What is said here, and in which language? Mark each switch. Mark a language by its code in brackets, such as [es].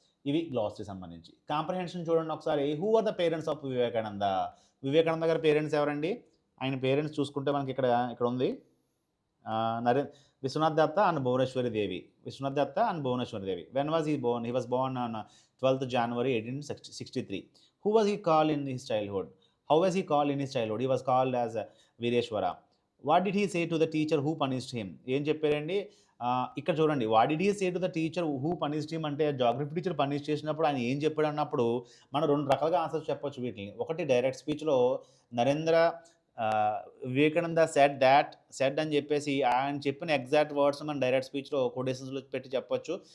[te] ఇవి గ్లాసరీ సంబంధించి. కాంప్రహెన్షన్ చూడండి ఒకసారి. [en] Who are the parents of Vivekananda? [te] Vivekananda గారి పేరెంట్స్ ఎవరండి? ఆయన పేరెంట్స్ చూసుకుంటే మనకి ఇక్కడ ఉంది. నరే విశ్వనాథ్ దత్త and Bhuvaneswari Devi. [en] Vishwanath Datta and Bhuvaneshwari Devi. When was he born? He was born on 12th January 1863. Who was he called in his childhood? How was he called in his childhood? He was called as Vireshwara. What did he say to the teacher who punished him? [te] ఏం చెప్పారండి? ఇక్కడ చూడండి, [en] what did he say to the teacher who punished him [te] అంటే geography teacher punish చేసినప్పుడు ఆయన ఏం చెప్పాడు అన్నప్పుడు మనం 2 రకాలుగా ఆన్సర్స్ చెప్పొచ్చు వీటిని. ఒకటి డైరెక్ట్ స్పీచ్‌లో నరేంద్ర వివేకానంద సెడ్ అని చెప్పేసి ఆయన చెప్పిన ఎగ్జాక్ట్ వర్డ్స్ మనం డైరెక్ట్ స్పీచ్‌లో కొటేషన్స్‌లో పెట్టి చెప్పొచ్చు.